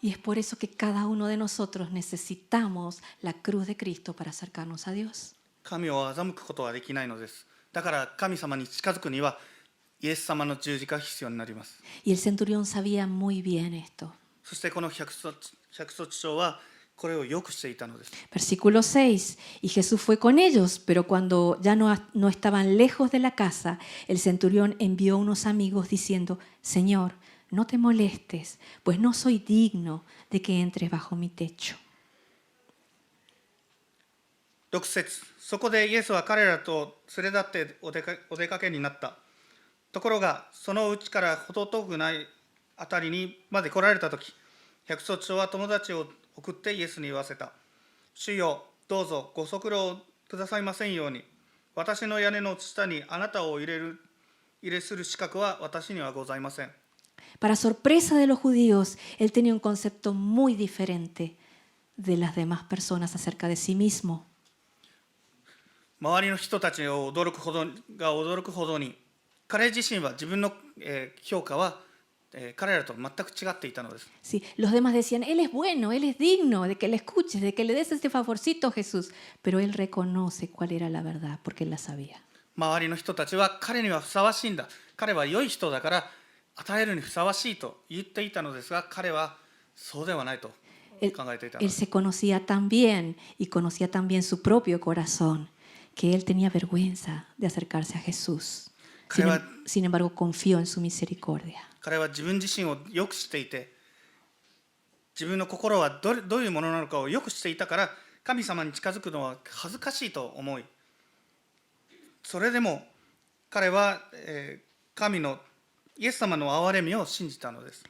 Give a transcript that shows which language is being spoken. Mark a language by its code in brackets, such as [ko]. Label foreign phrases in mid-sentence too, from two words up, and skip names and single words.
[es] Y es por eso que cada uno de nosotros necesitamos la cruz de Cristo para acercarnos a Dios. [ja] 神を欺くことはできないのです。だから神様に近づくにはイエス様の十字架が必要になります。 [es] Y el centurión sabía muy bien esto. [ja] そしてこの百卒長はこれをよくしていたのです。 [es] Versículo 6. Y Jesús fue con ellos, pero cuando ya no estaban lejos de la casa, el centurión envió unos amigos diciendo: Señor, no te molestes, pues no soy digno de que entres bajo mi techo. [ja] 6 節、そこでイエスは彼らと連れ立ってお出かけになった。ところがそのうちから程遠くないあたりにまで来られたとき、百卒長は友達を送ってイエスに言わせた。主よ、どうぞご足労くださいませんように。私の屋根の下にあなたを入れする資格は私にはございません。 [es] Para sorpresa de los judíos, él tenía un concepto muy diferente de las demás personas acerca de sí mismo. [ja] 周りの人たちが驚くほどに、彼自身は自分の評価は彼らと全く違っていたのです。 [es] Sí, los demás decían: Él es bueno, Él es digno de que le escuches, de que le des este favorcito a Jesús. Pero él reconoce cuál era la verdad, porque él la sabía. [ja] 周りの人たちは彼にはふさわしいんだ、彼は良い人だから与えるにふさわしいと言っていたのですが、彼はそうではないと考えていたの [es] Él [ja] です。 [es] se conocía tan bien y conocía también su propio corazón que él tenía vergüenza de acercarse a Jesús. Sin embargo, confió en su misericordia. [ja] 彼は自分自身をよく知っていて、自分の心はどういうものなのかをよく知っていたから、神様に近づくのは恥ずかしいと思い、それでも彼は神のイエス様の憐れみを信じたのです。